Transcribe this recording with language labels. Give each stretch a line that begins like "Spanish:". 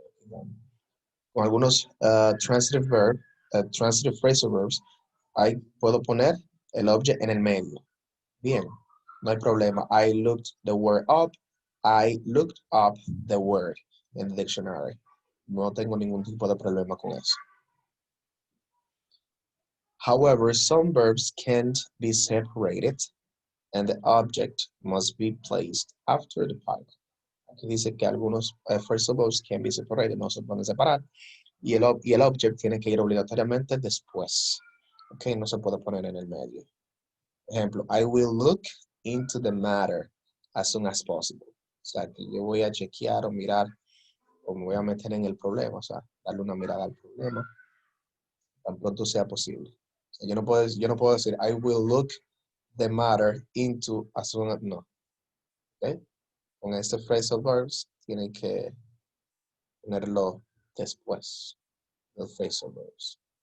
Spanish: Con algunos transitive phrasal verbs, ahí puedo poner el object en el medio. Bien, no hay problema.
English: I looked the word up. I looked up the word in the dictionary.
Spanish: No tengo ningún tipo de problema con eso.
English: However, some verbs can't be separated and the object must be placed after the particle.
Spanish: Aquí dice que algunos phrasal verbs
English: can be separated,
Spanish: no se pueden separar, y el object tiene que ir obligatoriamente después. Ok, no se puede poner en el medio.
English: Ejemplo, I will look into the matter as soon as possible.
Spanish: O sea, que yo voy a chequear o mirar o me voy a meter en el problema, o sea, darle una mirada al problema tan pronto sea posible. O sea, yo no puedo decir,
English: I will look the matter into as soon
Spanish: as, no. ¿Okay? Con este phrasal verbs tienen que ponerlo después del phrasal verbs.